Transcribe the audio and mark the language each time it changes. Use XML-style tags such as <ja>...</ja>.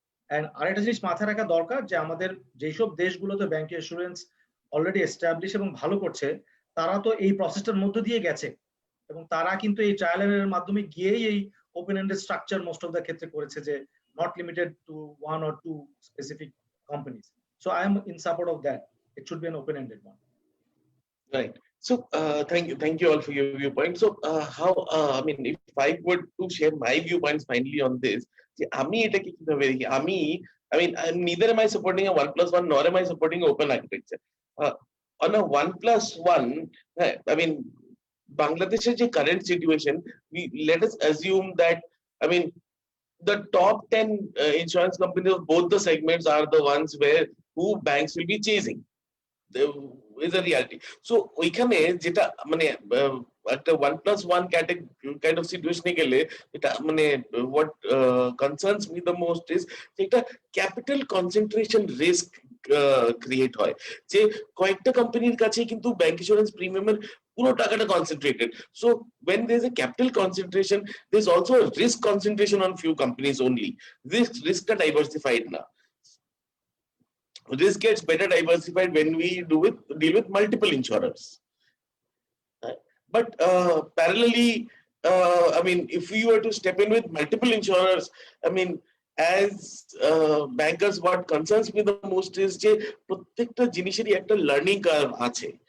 <bn>And আরেকটা জিনিস মাথায় রাখা দরকার যে আমাদের যেসব দেশগুলোতে ব্যাংক ইন্স্যুরেন্স অলরেডি এস্টাবলিশ এবং ভালো করছে, তারা তো এই প্রসেসটার মধ্য দিয়ে গেছে এবং তারা কিন্তু এই ট্রায়াল এর মাধ্যমে গিয়েই এই open ended structure</bn> <en>most of the</en> <bn>ক্ষেত্রে করেছে, যে</bn> <en>Not limited to one or two specific companies. So I am in support of that. It should be an open-ended one. Right. So thank you all for your viewpoint. So how I mean, if I were to share my viewpoints finally on this,</en> <bn>আমি এটাকে কিভাবে দেখি,</bn> <en>I mean neither am I supporting a 1+1 nor am I supporting open architecture. On a 1+1, I mean Bangladesh's যে current situation, let us assume that, I mean, the top 10 insurance companies of both the segments are the ones who banks will be chasing. Is a reality.</en> <bn>So ওইখানে যেটা মানে একটা 1+1</bn> <en>kind of situation</en> <bn>গেলে, এটা মানে</bn> <en>what concerns me the most is</en> <bn>একটা</bn> <en>capital concentration risk create</en> <bn>হয়, যে কয়েকটা কোম্পানির কাছে কিন্তু ব্যাংক ইন্স্যুরেন্স প্রিমিয়ামের পুরো টাকাটা concentrated.</bn> <en>So when there's a capital concentration, there's also a risk concentration on few companies only. This risk টা diversified na. Risk gets better diversified when we deal with multiple insurers. But parallelly, I mean, if we were to step in with multiple insurers, I mean, as bankers, what concerns me the most is</en> <bn>যে প্রত্যেকটা জিনিসেরই একটা learning curve আছে।</bn>